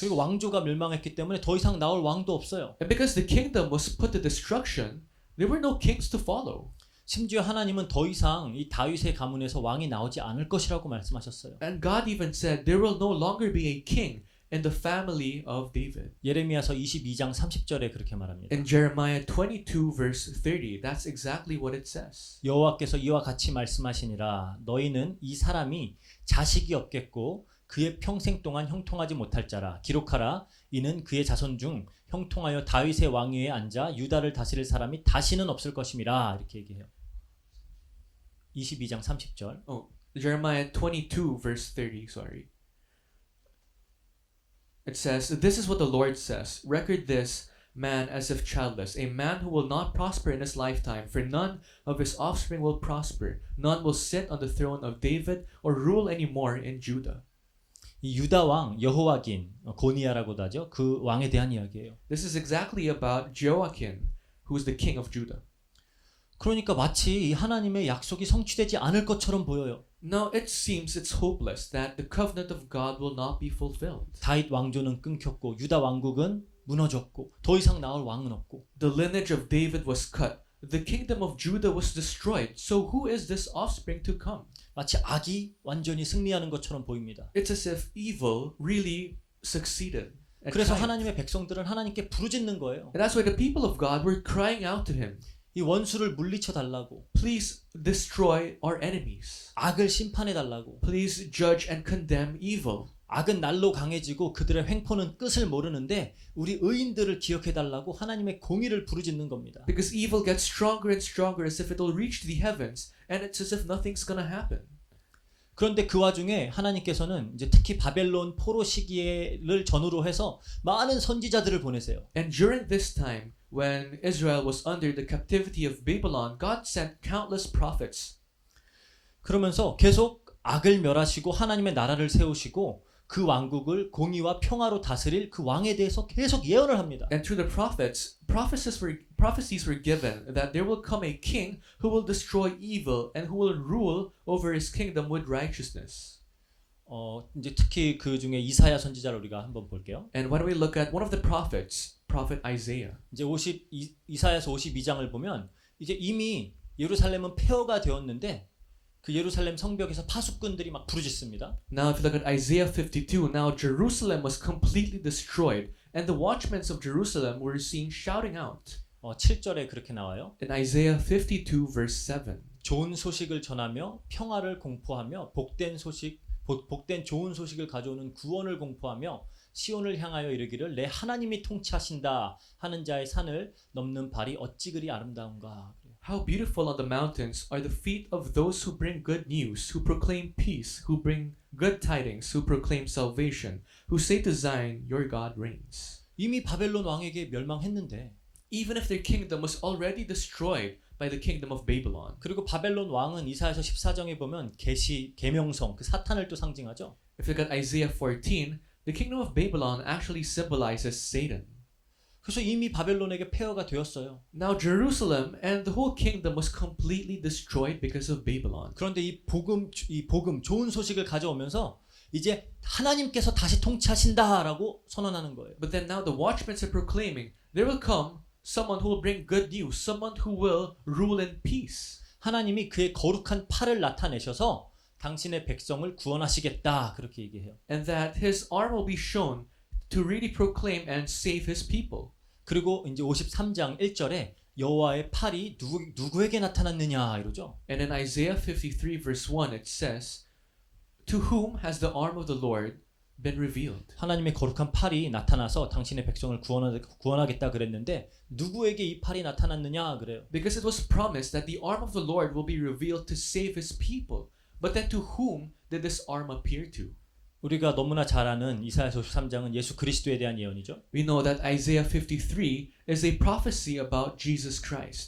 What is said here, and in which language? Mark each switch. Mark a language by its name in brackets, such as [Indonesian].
[Korean] 그리고 왕조가 멸망했기 때문에 더 이상 나올 왕도 없어요. [English] And because the kingdom was put to destruction, there were no kings to follow. [Korean] 심지어 하나님은 더 이상 이 다윗의 가문에서 왕이 나오지 않을 것이라고 말씀하셨어요. [English] And God even said there will no longer be a king in the family of David. [Korean] 예레미야서 22장 30절에 그렇게 말합니다. [English] In Jeremiah 22 verse 30, that's exactly what it says. [Korean] 여호와께서 이와 같이 말씀하시니라 너희는 이 사람이 자식이 없겠고 그의 평생 동안 형통하지 못할 자라 기록하라 이는 그의 자손 중 형통하여 다윗의 왕위에 앉아 유다를 다스릴 사람이 다시는 없을 것임이라 이렇게 얘기해요. 22장 30절. [English] Jeremiah 22 verse 30, sorry. It says, this is what the Lord says, record this man as if childless, a man who will not prosper in his lifetime, for none of his offspring will prosper, none will sit on the throne of David or rule anymore in Judah. [Korean] 이 유다 왕 여호와긴 고니야라고도 하죠. 그 왕에 대한 이야기예요. [English] This is exactly about Joachim, who is the king of Judah. [Korean] 그러니까 마치 이 하나님의 약속이 성취되지 않을 것처럼 보여요. [English] Now it seems it's hopeless that the covenant of God will not be fulfilled. [Korean] 다윗 왕조는 끊겼고 유다 왕국은 무너졌고 더 이상 나올 왕은 없고 [English] The lineage of David was cut. The kingdom of Judah was destroyed. So who is this offspring to come? [Korean] 마치 악이 완전히 승리하는 것처럼 보입니다. [English] It's as if evil really succeeded. [Korean] 그래서 하나님의 백성들은 하나님께 부르짖는 거예요. [English] And that's why the people of God were crying out to him. [Korean] 이 원수를 물리쳐 달라고. [English] Please destroy our enemies. [Korean] 악을 심판해 달라고. [English] Please judge and condemn evil. [Korean] 악은 날로 강해지고 그들의 횡포는 끝을 모르는데 우리 의인들을 기억해 달라고 하나님의 공의를 부르짖는 겁니다. [English] Because evil gets stronger and stronger as if it will reach the heavens and it's as if nothing's gonna happen. [Korean] 그런데 그 와중에 하나님께서는 이제 특히 바벨론 포로 시기를 전후로 해서 많은 선지자들을 보내세요. [English] And during this time when Israel was under the captivity of Babylon, God sent countless prophets. [Korean] 그러면서 계속 악을 멸하시고 하나님의 나라를 세우시고 그 왕국을 공의와 평화로 다스릴 그 왕에 대해서 계속 예언을 합니다. [English] And through the prophets, prophecies were given that there will come a king who will destroy evil and who will rule over his kingdom with righteousness. [Korean] 이제 특히 그 중에 이사야 선지자를 우리가 한번 볼게요. [English] And when we look at one of the prophets, prophet Isaiah. [Korean] 이제 이사야서 52장을 보면 이제 이미 예루살렘은 폐허가 되었는데 그 예루살렘 성벽에서 파수꾼들이 막 부르짖습니다. [English] Now if you look at Isaiah 52, now Jerusalem was completely destroyed and the watchmen of Jerusalem were seen shouting out. [Korean] 7절에 그렇게 나와요. [English] In Isaiah 52 verse 7. [Korean] 좋은 소식을 전하며 평화를 공포하며 복된 좋은 소식을 가져오는 구원을 공포하며 시온을 향하여 이르기를 내 하나님이 통치하신다 하는 자의 산을 넘는 발이 어찌 그리 아름다운가. [English] How beautiful on the mountains are the feet of those who bring good news, who proclaim peace, who bring good tidings, who proclaim salvation, who say to Zion, your God reigns. [Korean] 이미 바벨론 왕에게 멸망했는데 [English] Even if their kingdom was already destroyed by the kingdom of Babylon. [Korean] 그리고 바벨론 왕은 이사야서 14장에 보면 계명성 그 사탄을 또 상징하죠. [English] If you look at Isaiah 14, the kingdom of Babylon actually symbolizes Satan. [Korean] 그래서 이미 바벨론에게 폐허가 되었어요. [English] Now Jerusalem and the whole kingdom was completely destroyed because of Babylon. [Korean] 그런데 이 복음 좋은 소식을 가져오면서 이제 하나님께서 다시 통치하신다라고 선언하는 거예요. [English] But then now the watchmen are proclaiming, there will come someone who will bring good news, someone who will rule in peace. [Korean] 하나님이 그의 거룩한 팔을 나타내셔서 당신의 백성을 구원하시겠다 그렇게 얘기해요. [English] And that his arm will be shown to really proclaim and save his people. [Korean] 그리고 이제 53장 1절에 여호와의 팔이 누구에게 나타났느냐 이러죠. [English] And in Isaiah 53 verse 1 it says, to whom has the arm of the Lord been revealed? [Korean] 하나님의 거룩한 팔이 나타나서 당신의 백성을 구원하겠다 그랬는데 누구에게 이 팔이 나타났느냐 그래요. [English] Because it was promised that the arm of the Lord will be revealed to save his people. But then to whom did this arm appear to? [Korean] 우리가 너무나 잘 아는 이사야서 53장은 예수 그리스도에 대한 예언이죠. [English] We know that Isaiah 53 is a prophecy about Jesus Christ.